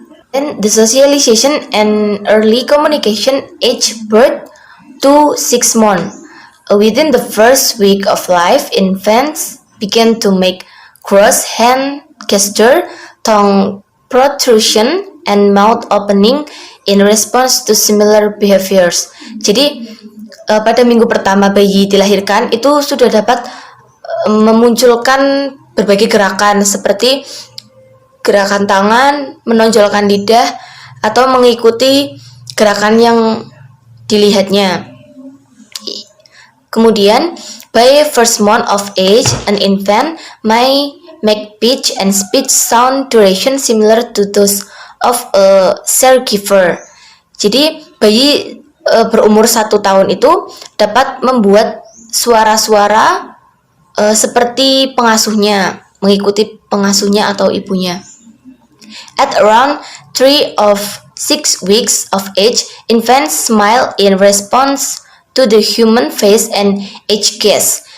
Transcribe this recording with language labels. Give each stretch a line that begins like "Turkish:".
English: Then the socialization and early communication age birth to 6 months. Within the first week of life, infants begin to make cross hand gesture, tongue protrusion, and mouth opening in response to similar behaviors.
Indonesian: Jadi pada minggu pertama bayi dilahirkan itu sudah dapat memunculkan berbagai gerakan seperti gerakan tangan, menonjolkan lidah, atau mengikuti gerakan yang dilihatnya. Kemudian
English: by first month of age, an infant may make pitch and speech sound duration similar to those of a caregiver.
Indonesian: Jadi bayi berumur 1 tahun itu dapat membuat suara-suara seperti pengasuhnya, mengikuti pengasuhnya atau ibunya.
English: At around 3 of 6 weeks of age, infants smile in response to the human face and age gaze.